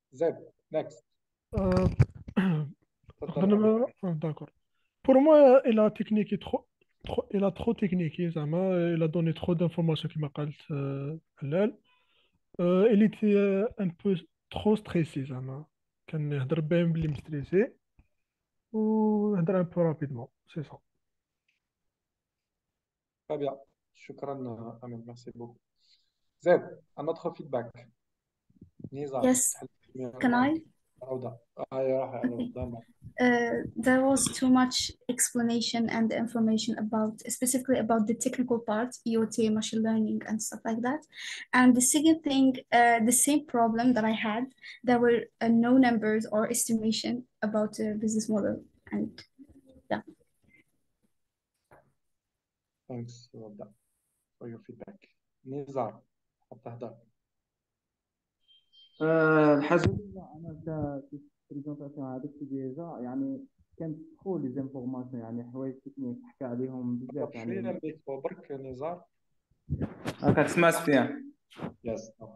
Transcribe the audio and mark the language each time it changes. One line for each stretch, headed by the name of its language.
English: Zed, next. Euh,
Arabic: تفضل.
French: D'accord. Pour moi, il a technique il a trop techniqué, زعما. Il a donné trop d'informations
Arabic: كما قالت هلال.
French: Il était un peu trop stressé زعما.
Arabic: كان يهضر باين بلي مستريسي ويهضر
French: un peu rapidement, c'est ça. Très bien.
Arabic: شكرا
French: Amin, merci beaucoup. Zed, un autre feedback. Nizar,
English: Yes, can I? عودة. يا There was too much explanation and information specifically about the technical part, IoT, machine learning, and stuff like that. And the second thing, the same problem that I had, there were no numbers or estimation about the business model. And yeah. Thanks for your feedback.
Arabic: Nizar, تهضر. الحاجه الاولى انا في البريزونطاسيون هذيك ديجا يعني كانت ترو لي زانفورماسيون يعني حوايج تكنيك حكى عليهم بزاف شوية يعني الميكرو برك نزار. كتسمع سفيان.
English: يس.